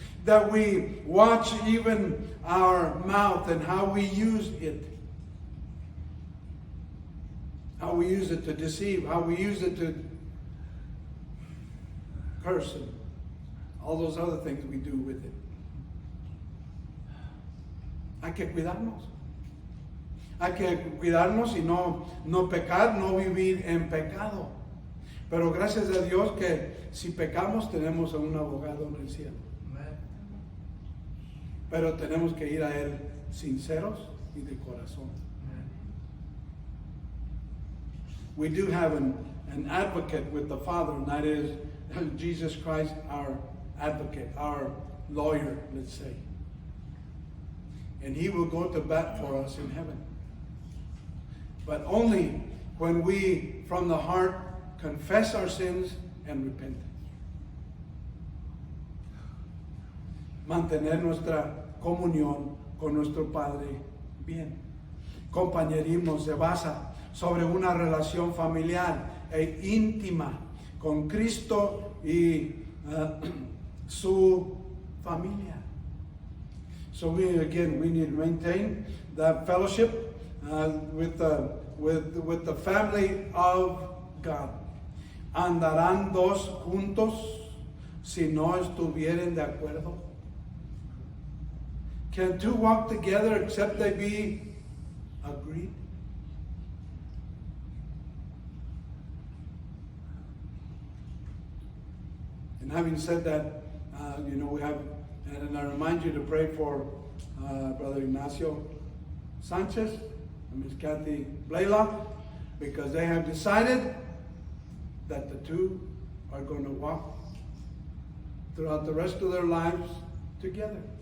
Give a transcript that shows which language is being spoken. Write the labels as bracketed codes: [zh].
[en] That we watch even our mouth and how we use it. How we use it to deceive. How we use it to curse and all those other things we do with it. [es] Hay que cuidarnos. Hay que cuidarnos y no pecar, no vivir en pecado. Pero gracias a Dios que si pecamos tenemos a un abogado en el cielo. Pero tenemos que ir a Él sinceros y de corazón. [en] We do have an advocate with the Father, and that is Jesus Christ, our advocate, our lawyer, let's say. And He will go to bat for us in heaven. But only when we, from the heart, confess our sins and repent. [es] Mantener nuestra comunión con nuestro Padre bien. Compañerismo se basa sobre una relación familiar e íntima con Cristo y su familia. [en] So we need to maintain that fellowship with the family of God. [es] ¿Andarán dos juntos si no estuvieren de acuerdo? [en] Can two walk together except they be agreed? And having said that, we have, and I remind you to pray for Brother Ignacio Sanchez and Miss Kathy Blaylock, because they have decided that the two are going to walk throughout the rest of their lives together.